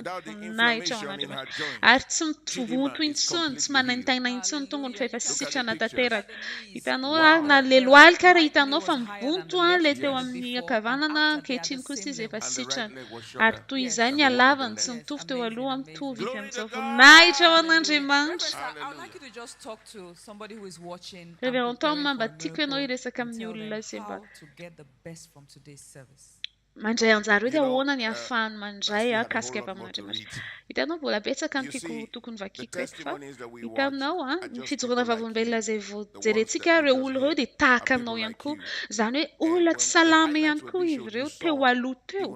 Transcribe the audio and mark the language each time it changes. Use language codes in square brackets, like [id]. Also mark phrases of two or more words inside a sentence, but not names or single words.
[mg] Voninahitra ho an'Andriamanitra. Ary tsy mivonto intsony, tsy manentaina intsony ny tongony fa efa sitrana tanteraka. Hitanao na ilay lohalika ary hitanao fa mivonto ilay teo amin'ny ankavanana ankehitriny kosa izy efa sitrana. Ary toy izay ny halavany tsy mitovy teo aloha mitovy izy amin'izao. Voninahitra ho an'Andriamanitra. [en] Somebody who is watching, [mg] Révérend Tom mba tiako ianao iresaka amin'ny olona izay mba [en] to get the best from today's service. [mg] mandray anjara hoe ahoana ny ahafahany mandray kasika avy amin'Andriamanitra. Hitanao mbola betsaka ny tiako tokony vakiako eto fa hitanao ny fijoroana vavolombelona izay voajerentsika ireo olo ireo dia tahaka anao ihany koa. Izany hoe olona tsy salama ihany koa izy ireo teo aloha teo.